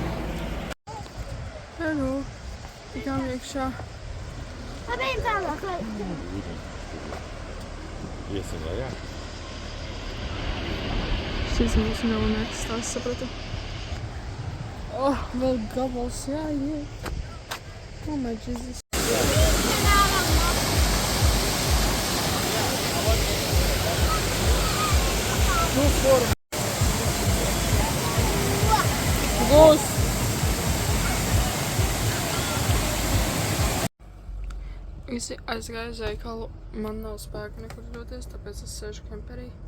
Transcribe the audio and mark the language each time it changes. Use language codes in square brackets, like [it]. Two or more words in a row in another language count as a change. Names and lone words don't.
[lv] Hello! Tikām iekšā. Labējiem tālāk. Iesim lejā. Šis mūsu galvenais stāsts, sapratu. Vēl gabals jāiet. [en] Oh my Jesus. [lv] Gūs! Visi aizgāja uz veikalu, man nav spēka nekur doties, tāpēc es sēžu kemperī.